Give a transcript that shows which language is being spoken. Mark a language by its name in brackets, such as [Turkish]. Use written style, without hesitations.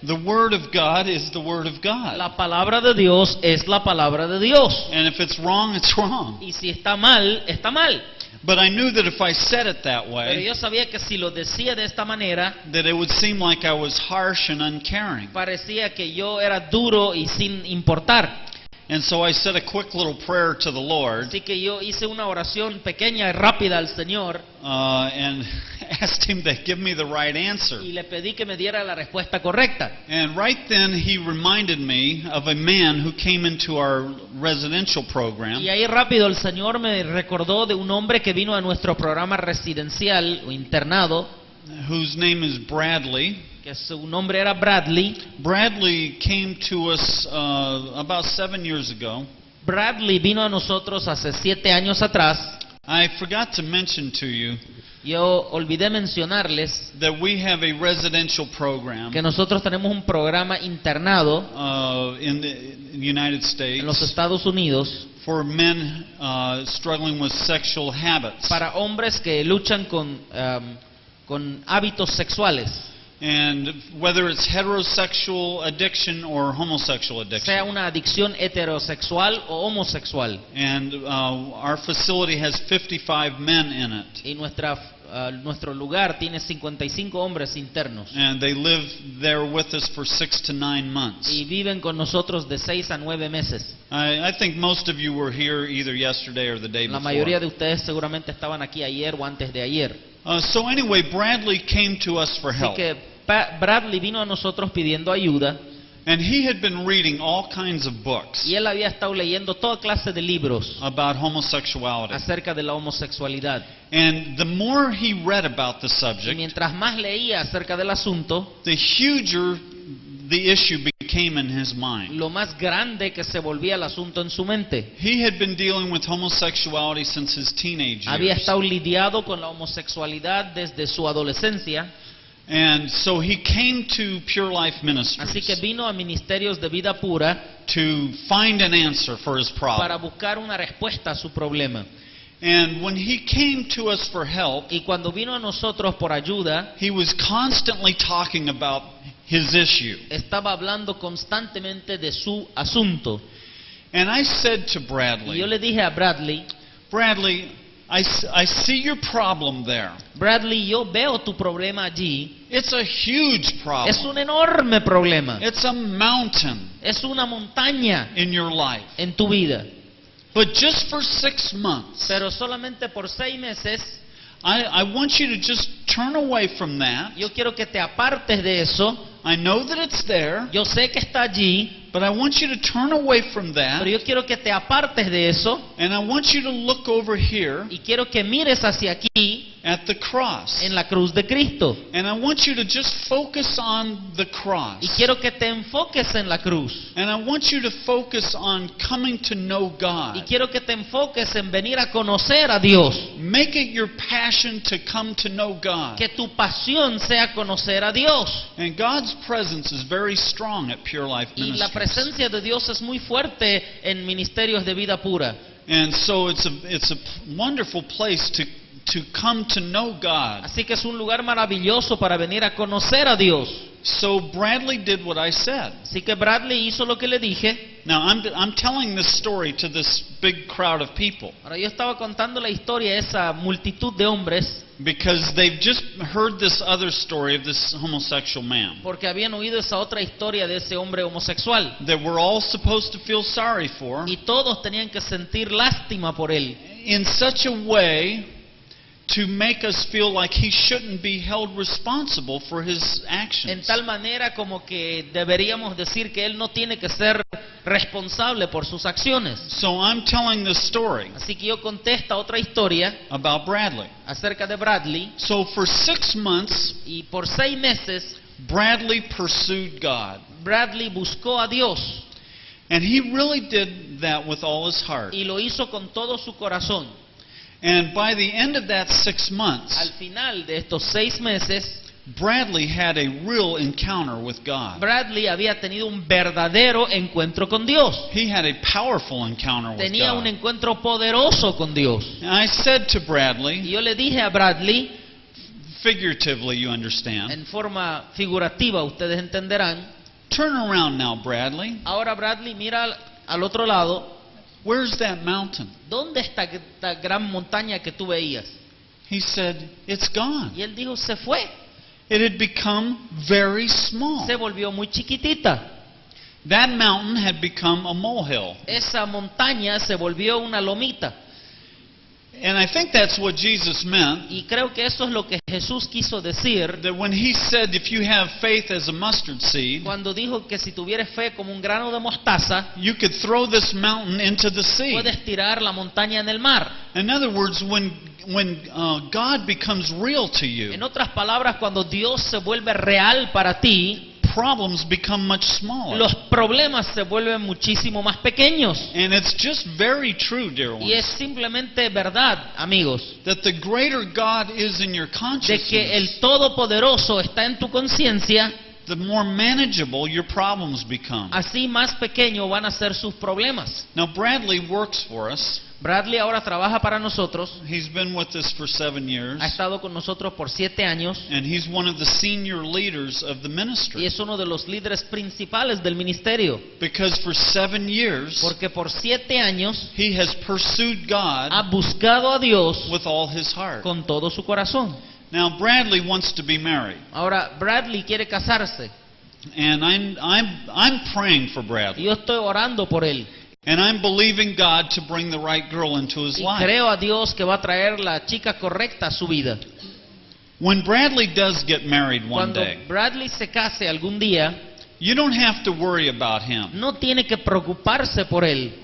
[English] the Word of God is the Word of God. [Spanish] la palabra de Dios es la palabra de Dios. [English] And if it's wrong, it's wrong. [Spanish] Y si está mal, está mal. [English] But I knew that if I said it that [Spanish] Pero [English] way, [Spanish] yo sabía que si lo decía de esta manera, [English] that it would seem like I was harsh and uncaring. [Spanish] parecía que yo era duro y sin importar. [English] And so I said a quick little prayer to the Lord [Spanish] Así que yo hice una oración pequeña y rápida al Señor [English] and asked Him to give me the right answer. [Spanish] y le pedí que me diera la respuesta correcta. [English] And right then He reminded me of a man who came into our residential program. [Spanish] Y ahí rápido el Señor me recordó de un hombre que vino a nuestro programa residencial o internado, [English] Whose name is Bradley. [Spanish] que su nombre era Bradley. [English] Bradley came to us about 7 years ago. [Spanish] Bradley vino a nosotros hace 7 años atrás. [English] I forgot to mention to you [Spanish] Yo olvidé mencionarles [English] that we have a residential program [Spanish] que nosotros tenemos un programa internado [English] in the United [Spanish] en los [English] States [Spanish] Estados Unidos [English] for men struggling with sexual habits. [Spanish] para hombres que luchan con hábitos sexuales, [English] And whether it's heterosexual addiction or homosexual [Spanish] sea [English] addiction. [Spanish] una adicción heterosexual o homosexual. [English] And our facility has 55 men in it. [Spanish] Y nuestro lugar tiene 55 hombres internos [English] And they live there with us for 6 to 9 months. [Spanish] y viven con nosotros de 6 a 9 meses. [English] I think most of you were here either yesterday or the day [Spanish] La mayoría de [English] before. [Spanish] ustedes seguramente estaban aquí ayer o antes de ayer. [English] So anyway, Bradley came to us for [Spanish] Así [English] help. [Spanish] que Bradley vino a nosotros pidiendo ayuda [English] And he had been reading all kinds of books [Spanish] y él había estado leyendo toda clase de libros [English] about homosexuality. [Spanish] acerca de la homosexualidad. [English] And the more he read about the [Spanish] Y [English] subject, [Spanish] mientras más leía acerca del asunto, [English] the huger the issue became in his mind. [Spanish] lo más grande que se volvía el asunto en su mente. [English] He had been dealing with homosexuality since his teenage [Spanish] Había [English] years. [Spanish] estado lidiado con la homosexualidad desde su adolescencia, [English] And so he came to Pure Life [Spanish] así [English] Ministries [Spanish] que vino a Ministerios de Vida Pura [English] to find an answer for his [Spanish] para [English] problem. [Spanish] buscar una respuesta a su problema. [English] And when he came to us for help, [Spanish] Y cuando vino a nosotros por ayuda, [English] he was constantly talking about his issue. [Spanish] estaba hablando constantemente de su asunto. [English] And I said to [Spanish] Y yo [English] Bradley, [Spanish] le dije a Bradley, [English] I see your problem there. [Spanish] Bradley, yo veo tu problema allí. [English] It's a huge [Spanish] Es [English] problem. [Spanish] un enorme problema. [English] It's a mountain [Spanish] Es una montaña [English] in your life. [Spanish] en tu vida. [English] But just for 6 months, [Spanish] Pero solamente por 6 meses, [English] I want you to just turn away from that. [Spanish] yo quiero que te apartes de eso. [English] I know that it's there, [Spanish] Yo sé que está allí, [English] but I want you to turn away from that. [Spanish] pero yo quiero que te apartes de eso. [English] And I want you to look over here [Spanish] Y quiero que mires hacia aquí, [English] at the cross. [Spanish] en la cruz de Cristo. [English] And I want you to just focus on the cross. [Spanish] Y quiero que te enfoques en la cruz. [English] And I want you to focus on coming to know [Spanish] Y [English] God. [Spanish] quiero que te enfoques en venir a conocer a Dios. [English] Make it your passion to come to know God. [Spanish] Que tu pasión sea conocer a Dios. [English] And God's presence is very strong at Pure Life [Spanish] Y la [English] Ministries. [Spanish] presencia de Dios es muy fuerte en Ministerios de Vida Pura. [English] And so it's a wonderful place to come to know God. [Spanish] Así que es un lugar maravilloso para venir a conocer a Dios. [English] So Bradley did what I said. [Spanish] Así que Bradley hizo lo que le dije. [English] Now I'm telling this story to this big crowd of people [Spanish] Ahora yo estaba contando la historia a esa multitud de hombres [English] because they've just heard this other story of this homosexual man [Spanish] porque habían oído esa otra historia de ese hombre homosexual. [English] that we're all supposed to feel sorry for [Spanish] Y todos tenían que sentir lástima por él, [English] in such a way to make us feel like he shouldn't be held responsible for his [Spanish] en [English] actions. [Spanish] tal manera como que deberíamos decir que él no tiene que ser responsable por sus acciones. [English] So I'm telling this story [Spanish] Así que yo conté esta otra historia [English] about Bradley. [Spanish] acerca de Bradley, [English] So for 6 months, [Spanish] y por 6 meses [English] Bradley pursued God. [Spanish] Bradley buscó a Dios [English] And he really did that with all his heart. [Spanish] y lo hizo con todo su corazón. [English] And by the end of that 6 months, [Spanish] Al final de estos 6 meses, [English] Bradley had a real encounter with God. [Spanish] Bradley había tenido un verdadero encuentro con Dios. [English] He had a powerful encounter with [Spanish] Tenía un [English] God. [Spanish] encuentro poderoso con Dios. [English] And I said to [Spanish] Y [English] Bradley, [Spanish] yo le dije a Bradley, [English] figuratively you understand, [Spanish] en forma figurativa ustedes entenderán, [English] turn around now, Bradley. [Spanish] ahora Bradley mira al otro lado, [English] Where's that mountain? [Spanish] ¿dónde está esta gran montaña que tú veías? [English] He said, it's gone. [Spanish] Y él dijo, se fue, [English] It had become very small. [Spanish] se volvió muy chiquitita. [English] That mountain had become a molehill. [Spanish] Esa montaña se volvió una lomita. [English] And I think that's what Jesus meant. [Spanish] Y creo que eso es lo que Jesús quiso decir [English] That when he said, if you have faith as a mustard seed, [Spanish] cuando dijo que si tuvieras fe como un grano de mostaza, [English] you could throw this mountain into the sea. [Spanish] puedes tirar la montaña en el mar. [English] In other words, when God becomes real to you, [Spanish] En otras palabras, cuando Dios se vuelve real para ti, [English] problems become much smaller. [Spanish] los problemas se vuelven muchísimo más pequeños. [English] And it's just very true, dear [Spanish] Y es [English] ones, [Spanish] simplemente verdad, amigos, [English] that the greater God is in your [Spanish] de que [English] consciousness, [Spanish] el Todopoderoso está en tu conciencia, [English] the more manageable your problems become. [Spanish] así más pequeños van a ser sus problemas. [English] Now, Bradley works for us. [Spanish] Bradley ahora trabaja para nosotros, [English] He's been with us for 7 years, [Spanish] ha estado con nosotros por 7 años [English] and he's one of the senior leaders of the [Spanish] y [English] ministry. [Spanish] es uno de los líderes principales del ministerio, [English] Because for 7 years, [Spanish] porque por 7 años [English] he has pursued [Spanish] ha [English] God [Spanish] buscado a Dios [English] with all his heart. [Spanish] con todo su corazón. [English] Now, Bradley wants to be married, [Spanish] Ahora, Bradley quiere casarse [English] and I'm praying for [Spanish] y [English] Bradley, [Spanish] yo estoy orando por él. [English] and I'm believing God to bring the right girl into his [Spanish] Y [English] life. [Spanish] creo a Dios que va a traer la chica correcta a su vida. [English] When Bradley does get married one [Spanish] Cuando [English] day, [Spanish] Bradley se case algún día, [English] you don't have to worry about him. [Spanish] no tiene que preocuparse por él.